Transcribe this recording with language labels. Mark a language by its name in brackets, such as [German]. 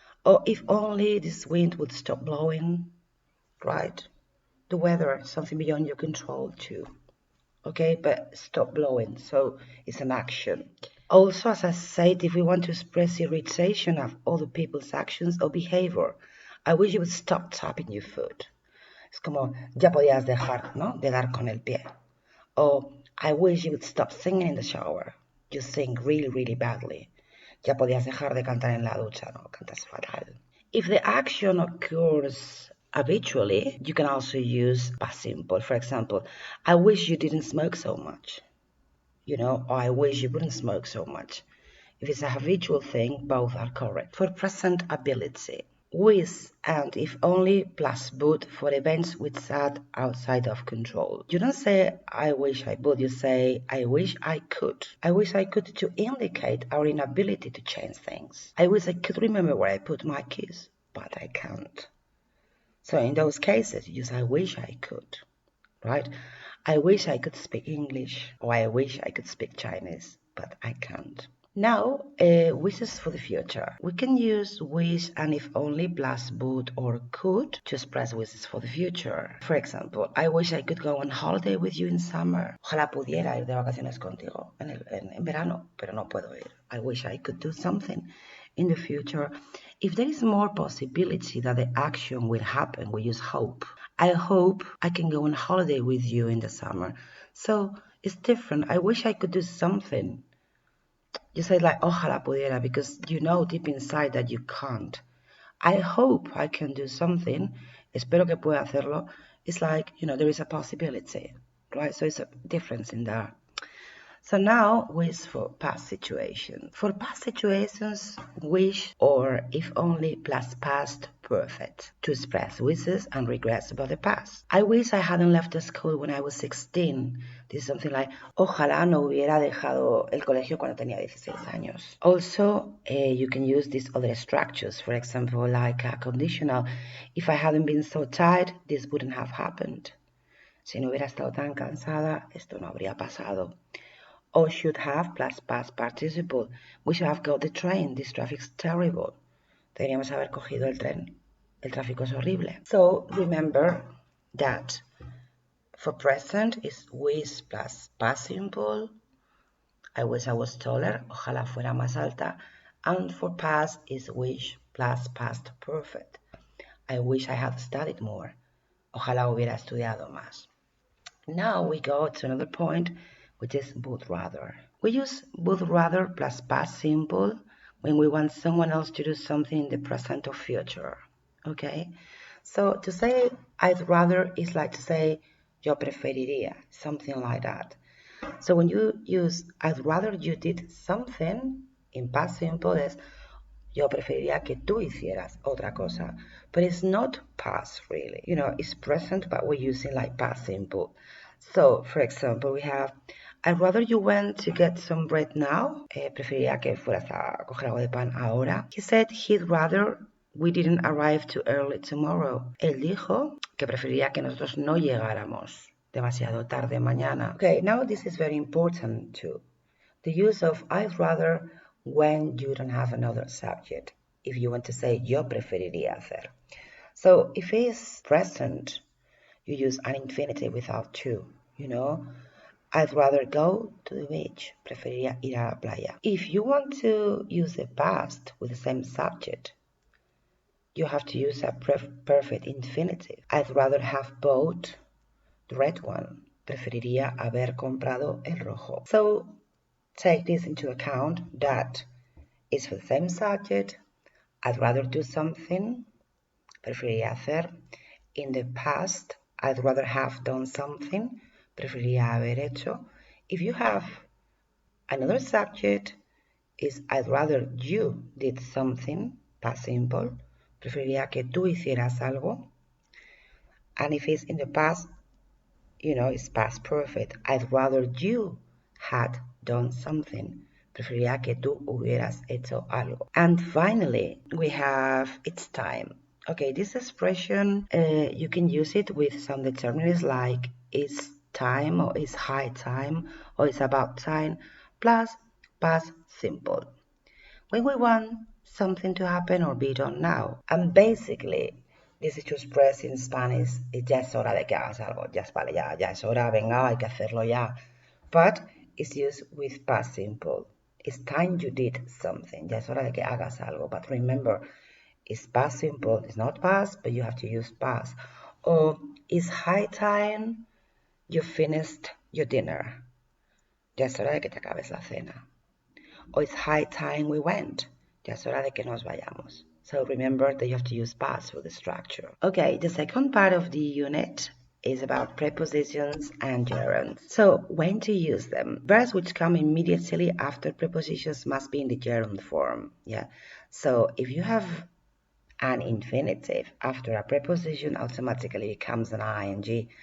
[English] Or if only this wind would stop blowing, right? The weather, something beyond your control too. Okay, but stop blowing, so it's an action. Also, as I said, if we want to express irritation of other people's actions or behavior, I wish you would stop tapping your foot. [Spanish] Es como, ya podías dejar, ¿no?, de dar con el pie. [English] Or, I wish you would stop singing in the shower. You sing really, really badly. [Spanish] Ya podías dejar de cantar en la ducha, ¿no? Cantas fatal. [English] If the action occurs habitually, you can also use past simple. For example, I wish you didn't smoke so much. Or I wish you wouldn't smoke so much. If it's a habitual thing, both are correct. For present ability, with and if only plus would for events which are outside of control. You don't say, I wish I would, you say, I wish I could. I wish I could to indicate our inability to change things. I wish I could remember where I put my keys, but I can't. So in those cases, you use I wish I could, right? I wish I could speak English, or I wish I could speak Chinese, but I can't. Now, wishes for the future. We can use wish and if only plus would or could to express wishes for the future. For example, I wish I could go on holiday with you in summer. [Spanish] Ojalá pudiera ir de vacaciones contigo en verano, pero no puedo ir. [English] I wish I could do something in the future. If there is more possibility that the action will happen, we use hope. I hope I can go on holiday with you in the summer. So it's different. I wish I could do something. You say like, [Spanish] ojalá pudiera, [English] because you know deep inside that you can't. I hope I can do something. [Spanish] Espero que pueda hacerlo. [English] It's like, there is a possibility, right? So it's a difference in there. So now, wish for past situations. For past situations, wish or if only plus past perfect to express wishes and regrets about the past. I wish I hadn't left the school when I was 16. This is something like, [Spanish] ojalá no hubiera dejado el colegio cuando tenía 16 años. [English] Also, you can use these other structures. For example, like a conditional. If I hadn't been so tired, this wouldn't have happened. [Spanish] Si no hubiera estado tan cansada, esto no habría pasado. [English] Or should have plus past participle. We should have got the train. This traffic's terrible. [Spanish] Deberíamos haber cogido el tren. El tráfico es horrible. [English] So remember that For present is wish plus past simple. I wish I was taller. [Spanish] Ojalá fuera más alta. [English] And for past is wish plus past perfect. I wish I had studied more. [Spanish] Ojalá hubiera estudiado más. [English] Now we go to another point, which is would rather. We use would rather plus past simple when we want someone else to do something in the present or future. Okay? So to say I'd rather is like to say [Spanish] yo preferiría, [English] something like that. So when you use I'd rather you did something in past simple is [Spanish] yo preferiría que tú hicieras otra cosa. [English] But it's not past really. You know, it's present, but we're using like past simple. So, for example, we have I'd rather you went to get some bread now. [Spanish] Preferiría que fueras a coger algo de pan ahora. [English] He said he'd rather we didn't arrive too early tomorrow. [Spanish] Él dijo que preferiría que nosotros no llegáramos demasiado tarde mañana. [English] Okay, now this is very important too. The use of I'd rather when you don't have another subject. If you want to say [Spanish] yo preferiría hacer. [English] So if it's present, you use an infinitive without to, you know. I'd rather go to the beach. [Spanish] Preferiría ir a la playa. [English] If you want to use the past with the same subject, you have to use a perfect infinitive. I'd rather have bought the red one. [Spanish] Preferiría haber comprado el rojo. [English] So take this into account that it's for the same subject. I'd rather do something. [Spanish] Preferiría hacer. [English] In the past, I'd rather have done something. [Spanish] Preferiría haber hecho. [English] If you have another subject, is I'd rather you did something, past simple. [Spanish] Preferiría que tú hicieras algo. [English] And if it's in the past, you know, it's past perfect. I'd rather you had done something. [Spanish] Preferiría que tú hubieras hecho algo. [English] And finally, we have it's time. Okay, this expression, you can use it with some determinants like it's time or it's high time or it's about time plus past simple. When we want something to happen or be done now. And basically, this is to express in Spanish, [Spanish] ya es hora de que hagas algo, ya es vale, ya es hora, venga, hay que hacerlo ya. [English] But it's used with past simple. It's time you did something, [Spanish] ya es hora de que hagas algo. [English] But remember, it's past simple, it's not past, but you have to use past. Or it's high time you finished your dinner. [Spanish] Ya es hora de que te acabes la cena. [English] Or it's high time we went. [Spanish] Ya es hora de que nos vayamos. [English] So remember that you have to use past for the structure. Okay, the second part of the unit is about prepositions and gerunds. So when to use them? Verbs which come immediately after prepositions must be in the gerund form. Yeah. So if you have an infinitive after a preposition automatically becomes an ing.